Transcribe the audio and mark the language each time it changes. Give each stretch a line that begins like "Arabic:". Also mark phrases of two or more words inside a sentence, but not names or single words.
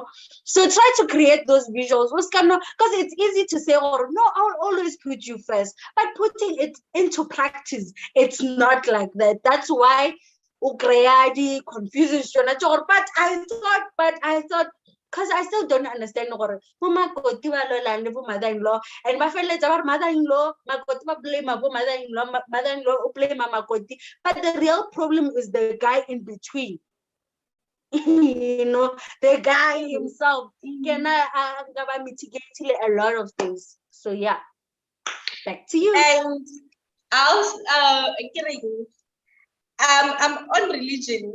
English: So try to create those visuals. Because it's easy to say, oh no, I'll always put you first, but putting it into practice, it's not like that. That's why confuses. But I thought because I still don't understand
Northern Sotho: gore bo makoti ba lolang le bo mother-in-law
English: and
Northern Sotho: ba feletsa ba mother-in-law makoti ba blame bo mother-in-law o blame makoti,
English: but the real problem is the guy in between. You know, the guy himself can mitigate a lot of things. So yeah, back to you. And I'll I'm on religion.